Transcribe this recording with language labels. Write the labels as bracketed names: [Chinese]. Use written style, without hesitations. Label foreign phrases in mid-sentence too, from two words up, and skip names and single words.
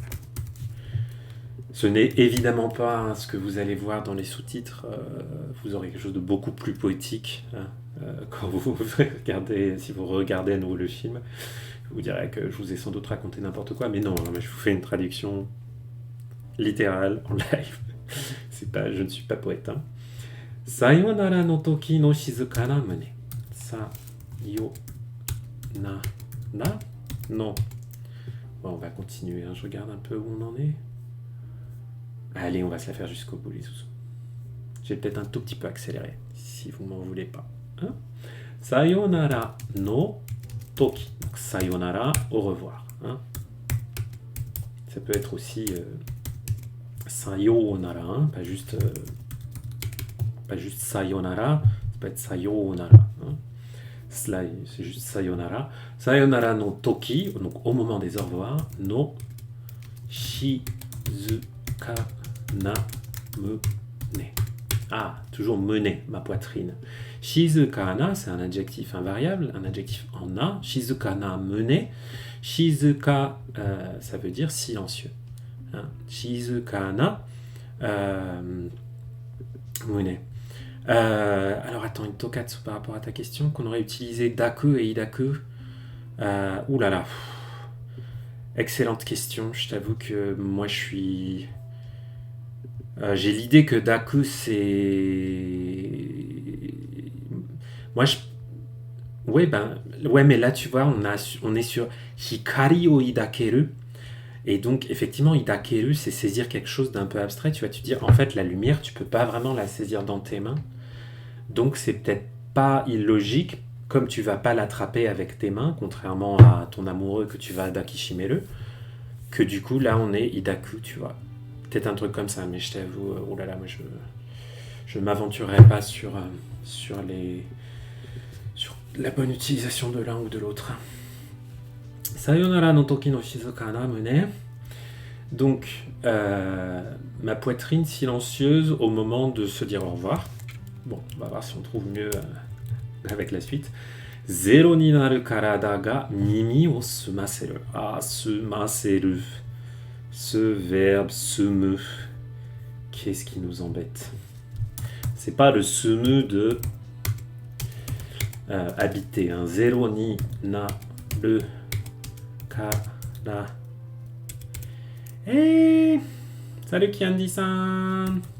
[French] Ce n'est évidemment pas ce que vous allez voir dans les sous-titres. Vous aurez quelque chose de beaucoup plus poétique quand vous regardez, si vous regardez à nouveau le film. Je vous dirais que je vous ai sans doute raconté n'importe quoi, mais non, mais je vous fais une traduction littérale en live. Je ne suis pas poète. [Japanese] さよならの時の静かな胸. さよならの. [French] Bon, on va continuer. Je regarde un peu où on en est. Allez, on va se la faire jusqu'au bout, les sous. J'ai peut-être un tout petit peu accéléré, si vous m'en voulez pas. [Japanese] さよならの時. [French] Donc, sayonara, au revoir. Ça peut être aussi sayonara, pas juste sayonara, ça peut être sayonara. C'est juste sayonara. [Japanese] さよならの時, [French] donc au moment des au revoir, [Japanese] の静かな胸. [French] Toujours mune, ma poitrine. [Japanese] 静かな, [French] c'est un adjectif invariable, un adjectif en na. [Japanese] 静かな胸. Shizuka, [French] ça veut dire silencieux. [Japanese] 静かな胸. [French] Alors attends, une tokatsu par rapport à ta question, qu'on aurait utilisé daku et idaku. Oulala. Excellente question. Je t'avoue que moi je suis... j'ai l'idée que daku c'est... Moi je... Ouais, mais là tu vois, on est sur [Japanese] 光を抱ける. [French] Et donc, effectivement, idakeru, c'est saisir quelque chose d'un peu abstrait. Tu vas te dire, en fait, la lumière, tu peux pas vraiment la saisir dans tes mains. Donc, c'est peut-être pas illogique, comme tu vas pas l'attraper avec tes mains, contrairement à ton amoureux que tu vas dakishimeru, que du coup, là, on est idaku, tu vois. Peut-être un truc comme ça, mais je t'avoue, oh là là, moi, je m'aventurerai pas sur la bonne utilisation de l'un ou de l'autre. [Japanese] さよならの時の静かな胸. [French] Donc, ma poitrine silencieuse au moment de se dire au revoir. Bon, on va voir si on trouve mieux avec la suite. [Japanese] ゼロになる体が耳を澄ませる. Sumaseru. [French] Ce verbe sumu. Qu'est-ce qui nous embête? C'est pas le sumu de habiter. [Japanese] ゼロになる体. [French] Hey, salut Kiandi-san.